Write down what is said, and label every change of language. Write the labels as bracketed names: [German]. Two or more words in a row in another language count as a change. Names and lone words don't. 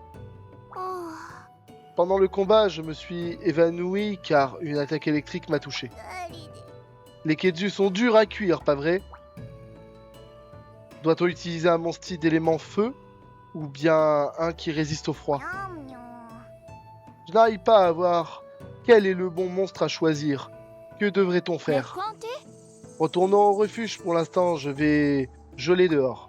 [French] Oh, Pendant le combat, je me suis évanoui car une attaque électrique m'a touché. [Japanese] 二人で [French] Les Ketsu sont durs à cuire, pas vrai? Doit-on utiliser un monstre d'élément feu ou bien un qui résiste au froid? [Japanese] にゃんにゃん [French] Je n'arrive pas à voir quel est le bon monstre à choisir. Que devrait-on [Japanese] レ [French] faire? [Japanese] コンテ [French] Retournons au refuge pour l'instant, je vais geler dehors.